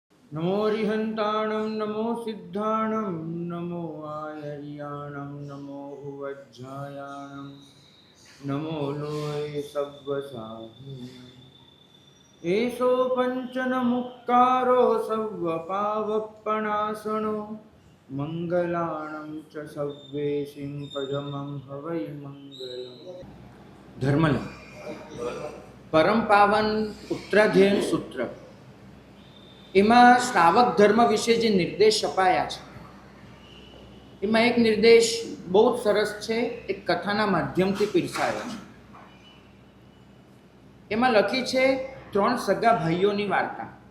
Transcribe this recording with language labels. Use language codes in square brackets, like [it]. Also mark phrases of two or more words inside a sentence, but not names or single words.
[pra] नमो रिहंताणं नमो सिद्धाणं नमो आयर्याणं नमो उवज्झायाणं नमो लोये सव्वसाहिनं एषो पञ्चन मुक्तारो सव्वपावपणासनो मंगलाणं च सव्वेशिं पदमं हवै मंगलम्। [gu] ધર્મલ પરમ પાવન ઉત્તરાધ્યયન સૂત્ર એમાં શ્રાવક ધર્મ વિશે જે નિર્દેશ અપાયા છે એમાં એક નિર્દેશ બહુ જ સરસ છે, એક કથાના માધ્યમથી પીરસાયો છે. એમાં લખી છે 3 સગા ભાઈઓની વાર્તા.